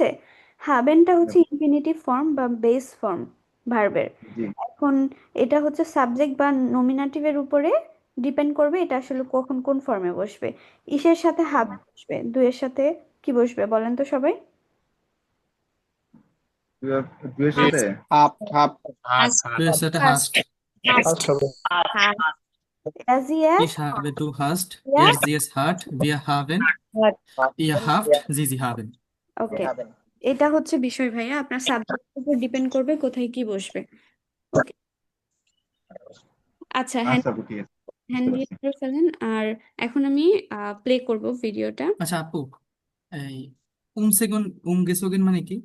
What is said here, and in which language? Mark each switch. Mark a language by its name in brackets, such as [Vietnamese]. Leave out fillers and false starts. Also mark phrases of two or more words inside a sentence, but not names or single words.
[Bangla] হাবেনটা হচ্ছে [English] infinitive form [Bangla] বা [English] base form [Bangla] ভার্বের। জি। এখন এটা হচ্ছে সাবজেক্ট বা নমিনাটিভের উপরে ডিপেন্ড করবে এটা আসলে কখন কোন ফর্মে বসবে। ইসের সাথে হাবে বসবে, দুয়ের সাথে কি বসবে বলেন তো সবাই। দুয়ের সাথে হাফ হাফ [German] Du satte hast. [Bangla] ফার্স্ট হবে। রাজিয়া, [German] Ich habe, du hast. [Bangla] ইয়া, [German] Er, sie, es hat. Wir haben. Ihr habt. Sie haben. [Bangla] ওকে। এটা হচ্ছে বিষয় ভাইয়া, আপনার সাবজেক্টের উপর ডিপেন্ড করবে কোথায় কি বসবে। ওকে, আচ্ছা, হ্যান্ড আচ্ছা আপু, ঠিক আছে, হ্যান্ড বুঝতে দিয়ে পারছি। করে ফেলেন। আর এখন আমি প্লে করব ভিডিওটা। আচ্ছা আপু, এই সেগুন গেসোগেন মানে কি?